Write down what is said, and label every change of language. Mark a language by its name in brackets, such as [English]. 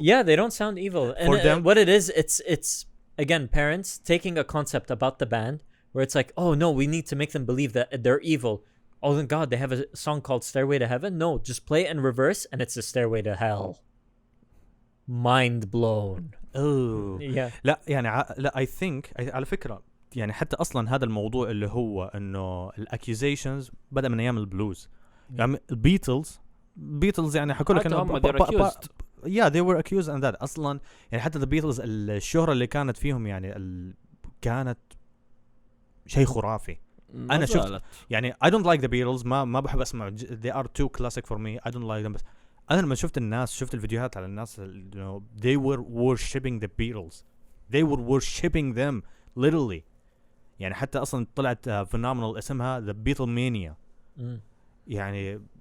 [English] Yeah, they don't sound evil. And for them, what it is, it's again parents taking a concept about the band where it's like, oh no, we need to make them believe that they're evil. Oh my God, they have a song called Stairway to Heaven. No, just play it in reverse, and it's a Stairway to Hell. Mind blown. Oh. Yeah. [Arabic] لا [English] I think [Arabic] على فكرة يعني حتى أصلا هذا الموضوع اللي هو إنه الaccusations بدأ من أيام البلوز. يعني البيتلز يعني حكوا لك إنه [English] yeah they were accused and that [Arabic] أصلا يعني حتى the Beatles الشهرة اللي كانت فيهم يعني كانت شيء خرافي. أنا شفت يعني [English] I don't like the Beatles [Arabic] ما بحب أسمع [English] they are too classic for me I don't like them [Arabic] بس أنا لما شفت الفيديوهات على الناس [English] you know they were worshipping the Beatles they were worshipping them literally [Arabic] يعني حتى أصلا طلعت phenomenal اسمها the Beatlemania يعني